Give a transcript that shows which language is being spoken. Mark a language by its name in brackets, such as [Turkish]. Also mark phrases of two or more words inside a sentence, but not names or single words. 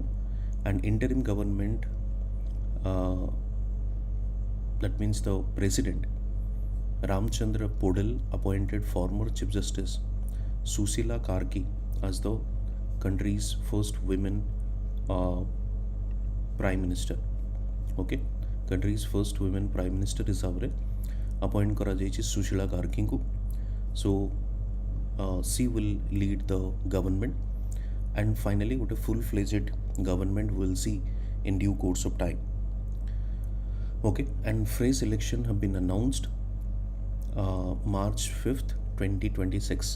[English] An interim government, that means the president, Ramchandra Podal, appointed former Chief Justice Susila Karki as the country's first women prime minister. Okay, country's first women prime minister ହିସାବରେ appoint [Odia] କରାଯାଇଛି ସୁଶୀଳା କାର୍କିଙ୍କୁ. [English] So she will lead the government and finally what a full-fledged government will see in due course of time. Okay, and fresh election have been announced March 5th 2026.